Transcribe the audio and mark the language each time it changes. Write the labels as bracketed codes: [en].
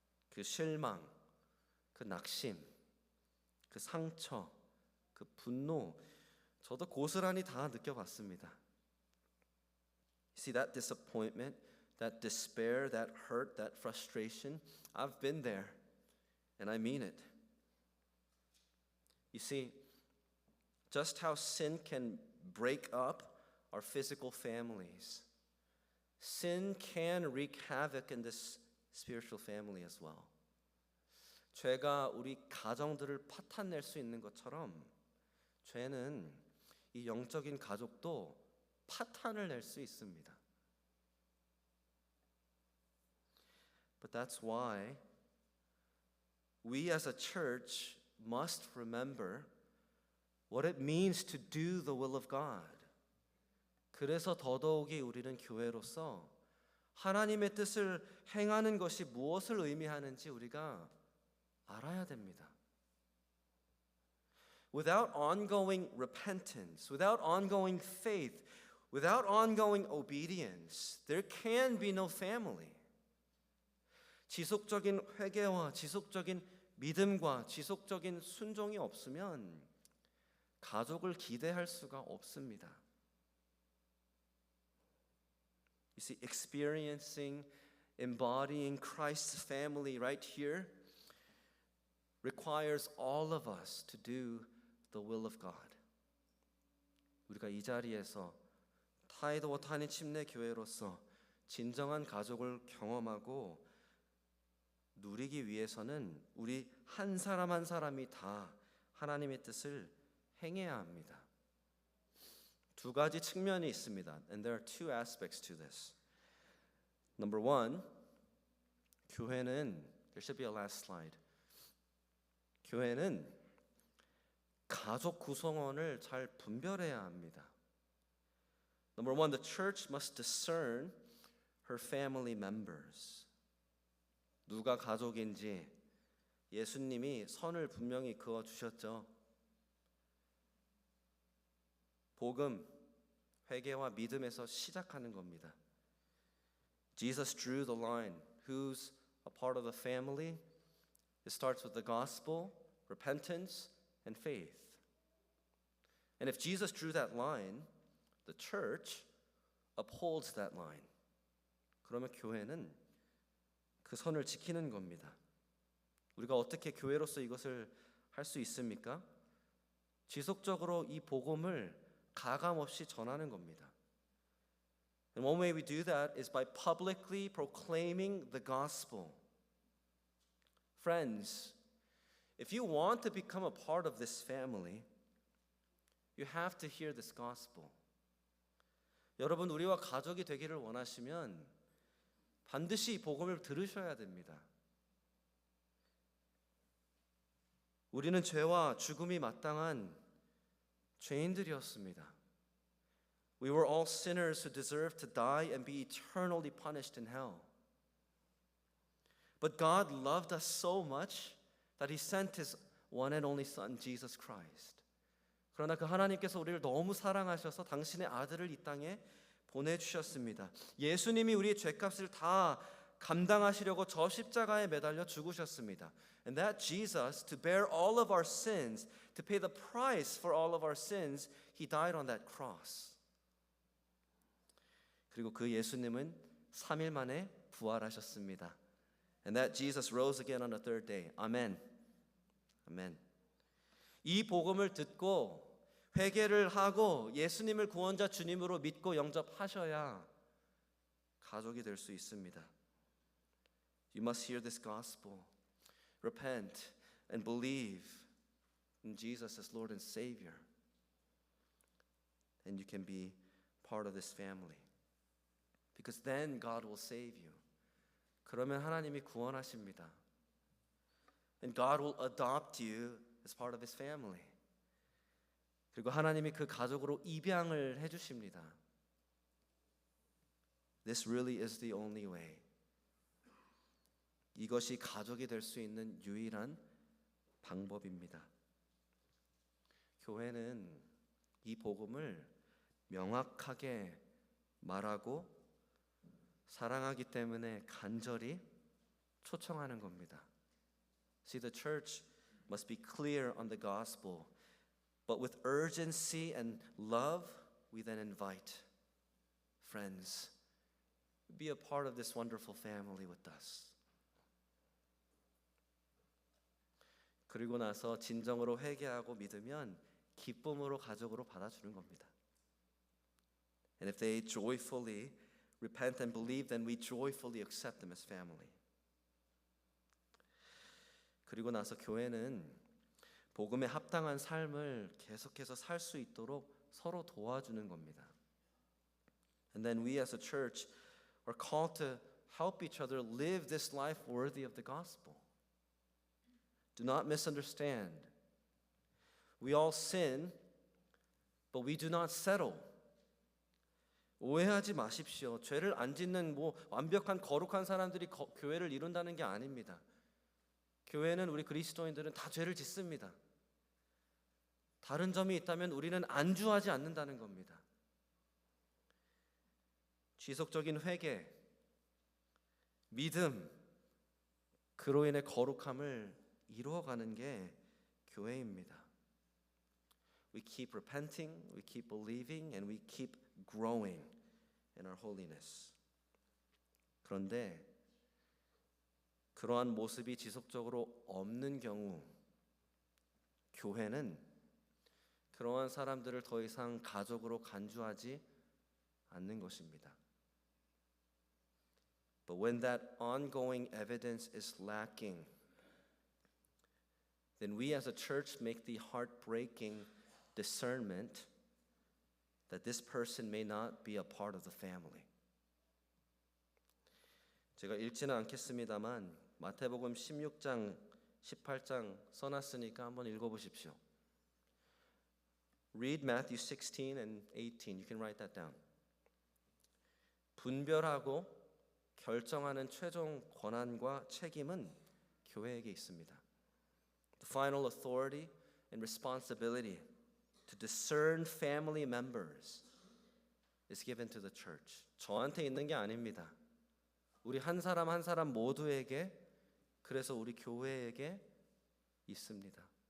[ko] 그 실망, 그 낙심, 그 상처, 그 분노, 저도 고스란히 다 느껴봤습니다. [en] See that disappointment, that despair, that hurt, that frustration, I've been there, and I mean it. You see, just how sin can break up our physical families, sin can wreak havoc in this spiritual family as well. [ko] 죄가 우리 가정들을 파탄낼 수 있는 것처럼 죄는 이 영적인 가족도 파탄을 낼 수 있습니다. [en] But that's why we as a church must remember what it means to do the will of God. [ko] 그래서 더더욱이 우리는 교회로서 하나님의 뜻을 행하는 것이 무엇을 의미하는지 우리가 알아야 됩니다. [en] Without ongoing repentance, without ongoing faith, without ongoing obedience, there can be no family. [ko] 지속적인 회개와 지속적인 믿음과 지속적인 순종이 없으면 가족을 기대할 수가 없습니다. [en] You see, experiencing, embodying Christ's family right here requires all of us to do the will of God. [ko] 우리가 이 자리에서 타이더 워타니 침례 교회로서 진정한 가족을 경험하고 누리기 위해서는 우리 한 사람 한 사람이 다 하나님의 뜻을 행해야 합니다. 두 가지 측면이 있습니다. [en] And there are two aspects to this. Number one, [ko] 교회는, [en] there should be a last slide. [ko] 교회는 가족 구성원을 잘 분별해야 합니다. [en] Number one, the church must discern her family members. [ko] 누가 가족인지 예수님이 선을 분명히 그어 주셨죠. 복음, 회개와 믿음에서 시작하는 겁니다. [en] Jesus drew the line. Who's a part of the family? It starts with the gospel, repentance, and faith. And if Jesus drew that line, the church upholds that line. [ko] 그러면 교회는 그 선을 지키는 겁니다. 우리가 어떻게 교회로서 이것을 할 수 있습니까? 지속적으로 이 복음을 가감없이 전하는 겁니다. [en] And one way we do that is by publicly proclaiming the gospel. Friends, if you want to become a part of this family, you have to hear this gospel. [ko] 여러분, 우리와 가족이 되기를 원하시면 반드시 이 복음을 들으셔야 됩니다. 우리는 죄와 죽음이 마땅한 죄인들이었습니다. [en] We were all sinners who deserved to die and be eternally punished in hell. But God loved us so much that He sent His one and only Son, Jesus Christ. [ko] 그러나 그 하나님께서 우리를 너무 사랑하셔서 당신의 아들을 이 땅에 보내주셨습니다. 예수님이 우리의 죄값을 다 감당하시려고 저 십자가에 매달려 죽으셨습니다. [en] And that Jesus, to bear all of our sins, to pay the price for all of our sins, He died on that cross. [ko] 그리고 그 예수님은 3일 만에 부활하셨습니다. [en] And that Jesus rose again on the third day. [ko] 아멘. 아멘. 이 복음을 듣고 회개를 하고 예수님을 구원자 주님으로 믿고 영접하셔야 가족이 될 수 있습니다. [en] You must hear this gospel, repent, and believe in Jesus as Lord and Savior. And you can be part of this family. Because then God will save you. [ko] 그러면 하나님이 구원하십니다. [en] And God will adopt you as part of His family. [ko] 그리고 하나님이 그 가족으로 입양을 해주십니다. [en] This really is the only way. [ko] 이것이 가족이 될 수 있는 유일한 방법입니다. 교회는 이 복음을 명확하게 말하고 사랑하기 때문에 간절히 초청하는 겁니다. [en] See, the church must be clear on the gospel, but with urgency and love, we then invite friends, be a part of this wonderful family with us. [ko] 그리고 나서 진정으로 회개하고 믿으면 기쁨으로 가족으로 받아주는 겁니다. [en] And if they joyfully repent and believe, then we joyfully accept them as family. [ko] 그리고 나서 교회는 복음에 합당한 삶을 계속해서 살 수 있도록 서로 도와주는 겁니다. [en] And then we as a church are called to help each other live this life worthy of the gospel. Do not misunderstand. We all sin, but we do not settle. [ko] 오해하지 마십시오. 죄를 안 짓는 완벽한 거룩한 사람들이 교회를 이룬다는 게 아닙니다. 교회는 우리 그리스도인들은 다 죄를 짓습니다. 다른 점이 있다면 우리는 안주하지 않는다는 겁니다. 지속적인 회개, 믿음, 그로 인해 거룩함을 이루어가는 게 교회입니다. [en] We keep repenting, we keep believing, and we keep growing in our holiness. [ko] 그런데 그러한 모습이 지속적으로 없는 경우 교회는 그러한 사람들을 더 이상 가족으로 간주하지 않는 것입니다. [en] But when that ongoing evidence is lacking, then we as a church make the heartbreaking discernment that this person may not be a part of the family. [ko] 제가 읽지는 않겠습니다만 마태복음 16장, 18장 써놨으니까 한번 읽어보십시오. [en] Read Matthew 16 and 18. You can write that down. [ko] 분별하고 결정하는 최종 권한과 책임은 교회에게 있습니다. [en] The final authority and responsibility to discern family members is given to the church. [ko] 저한테 있는 게 아닙니다. 우리 한 사람 한 사람 모두에게, 그래서 우리 교회에게 있습니다.